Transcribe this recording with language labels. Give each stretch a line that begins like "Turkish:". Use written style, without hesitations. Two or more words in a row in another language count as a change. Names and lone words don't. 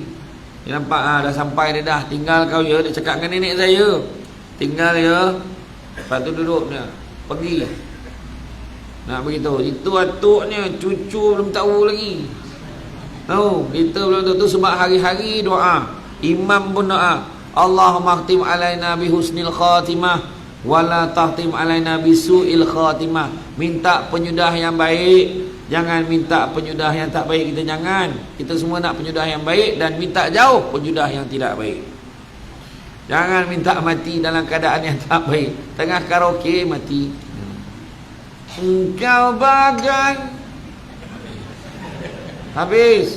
Malay: Dia nampak dah sampai dia dah. Tinggal kau ya, dia cakap dengan nenek saya. Tinggal ya. Lepas tu duduk dia, pergi. Nak beritahu, itu atuknya, cucu belum tahu lagi. Tahu, kita belum tahu tu sebab hari-hari doa. Imam pun doa,
Arabic: اللهم اختم علينا بحسن الخاتمة ولا تختم علينا بسوء الخاتمة.
Malay: Minta penyudah yang baik, jangan minta penyudah yang tak baik. Kita jangan. Kita semua nak penyudah yang baik, dan minta jauh penyudah yang tidak baik. Jangan minta mati dalam keadaan yang tak baik. Tengah karaoke mati. Engkau bagai, habis.